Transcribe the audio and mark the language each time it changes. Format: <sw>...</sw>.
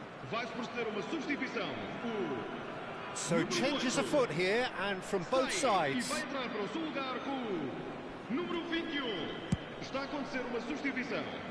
<pt>Vai proceder uma substituição.</pt> <en>So changes afoot here, and from both sides.</en> <pt>E vai entrar para o seu lugar com o número 21. Está a acontecer uma substituição.</pt>